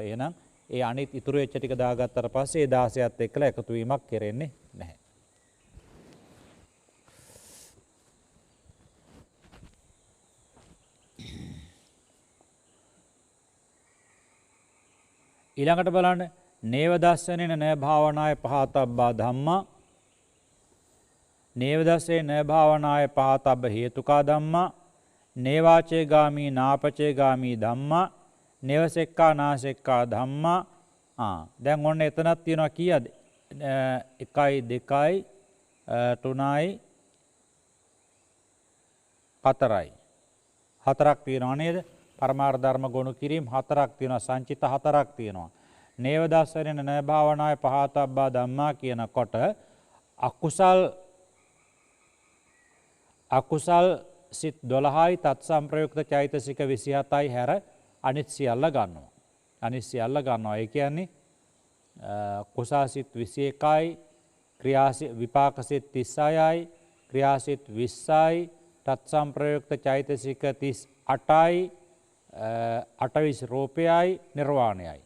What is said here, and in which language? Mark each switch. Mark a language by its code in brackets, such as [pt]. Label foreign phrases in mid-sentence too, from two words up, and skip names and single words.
[si] එහෙනම් ඒ අනිත් ඉතුරු වෙච්ච ටික දාගත්තට පස්සේ ඒ 16ත් එක්කලා එකතු වීමක් කෙරෙන්නේ නැහැ. [pi] ඊළඟට බලන්න නේව දස්සනේන න භාවනාය පහතබ්බා ධම්මා නේව දස්සේ න භාවනාය පහතබ්බ හේතුකා ධම්මා නේවාචේ ගාමී නාපචේ ගාමී ධම්මා නේවසෙක්කා නාසෙක්කා ධම්මා. [si] දැන් ඔන්න එතනක් තියෙනවා කීයද? 1යි 2යි 3යි 4යි. 4ක් තියෙනවා නේද? පරමාර්ථ ධර්ම ගොනු කිරීම 4ක් තියෙනවා, සංචිත 4ක් තියෙනවා. [pi] නේව දස්සනේන න භාවනාය පහතබ්බා ධම්මා [si] කියනකොට අකුසල් සිත් 12යි තත් සම්ප්‍රයුක්ත චෛතසික 27යි හැර අනිත් සියල්ල ගන්නවා. අනිත් සියල්ල ගන්නවා. ඒ කියන්නේ කුසල් සිත් 21යි, විපාක සිත් 36යි, ක්‍රියාසිත 20යි, තත් සම්ප්‍රයුක්ත චෛතසික 38යි, අටවිස් රූපයයි, නිර්වාණයයි.